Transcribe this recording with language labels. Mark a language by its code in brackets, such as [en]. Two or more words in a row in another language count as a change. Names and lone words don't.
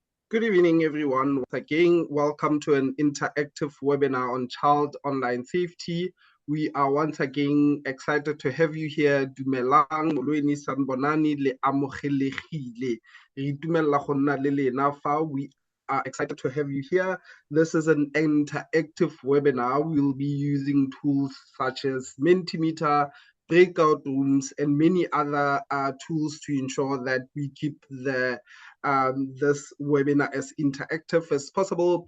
[en] Good evening, everyone. Once again, welcome to an interactive webinar on child online safety. We are once again excited to have you here. [tn] Dumelang, molweni sanbonani le amogelegile. Re itumella go nna le lena fa. [en] We are excited to have you here. This is an interactive webinar. We'll be using tools such as Mentimeter, breakout rooms, and many other tools to ensure that we keep this webinar as interactive as possible.